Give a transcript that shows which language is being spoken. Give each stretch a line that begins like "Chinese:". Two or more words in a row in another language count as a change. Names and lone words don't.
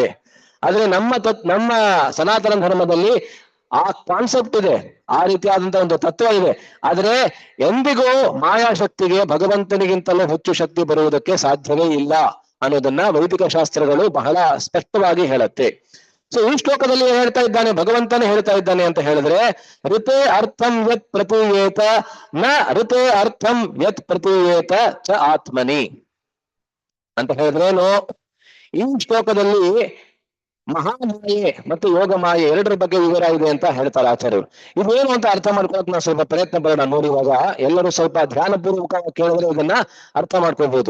Kannada: ಆದ್ರೆ ನಮ್ಮ ಸನಾತನ ಧರ್ಮದಲ್ಲಿ ಆ ಕಾನ್ಸೆಪ್ಟ್ ಇದೆ, ಆ ರೀತಿಯಾದಂತಹ ಒಂದು ತತ್ವ ಇದೆ. ಆದ್ರೆ ಎಂದಿಗೂ ಮಾಯಾಶಕ್ತಿಗೆ ಭಗವಂತನಿಗಿಂತಲೂ ಹೆಚ್ಚು ಶಕ್ತಿ ಬರುವುದಕ್ಕೆ ಸಾಧ್ಯವೇ ಇಲ್ಲ ಅನ್ನೋದನ್ನ ವೈದಿಕ ಶಾಸ್ತ್ರಗಳು ಬಹಳ ಸ್ಪಷ್ಟವಾಗಿ ಹೇಳುತ್ತೆ. ಸೊ ಈ ಶ್ಲೋಕದಲ್ಲಿ ಏನ್ ಹೇಳ್ತಾ ಇದ್ದಾನೆ, ಭಗವಂತನೇ ಹೇಳ್ತಾ ಇದ್ದಾನೆ ಅಂತ ಹೇಳಿದ್ರೆ,
Sanskrit: ಋತೆ ಅರ್ಥಂ ಯತ್ ಪ್ರತೀಯೇತ ನ ಋತೆ ಅರ್ಥಂ ಯತ್ ಪ್ರತೀಯೇತ ಚ ಆತ್ಮನಿ
Kannada: ಅಂತ ಹೇಳಿದ್ರೇನು? ಈ ಶ್ಲೋಕದಲ್ಲಿ ಮಹಾಮಾಯೆ ಮತ್ತು ಯೋಗ ಮಾಯೆ ಎರಡರ ಬಗ್ಗೆ ವಿವರ ಇದೆ ಅಂತ ಹೇಳ್ತಾರೆ ಆಚಾರ್ಯರು. ಇದೇನು ಅಂತ ಅರ್ಥ ಮಾಡ್ಕೊಳಕ್ ನಾವು ಸ್ವಲ್ಪ ಪ್ರಯತ್ನ ಪಡೋಣ ನೋಡಿ. ಇವಾಗ ಎಲ್ಲರೂ ಸ್ವಲ್ಪ ಧ್ಯಾನಪೂರ್ವಕ ಕೇಳಿದ್ರೆ ಇದನ್ನ ಅರ್ಥ ಮಾಡ್ಕೋಬಹುದು.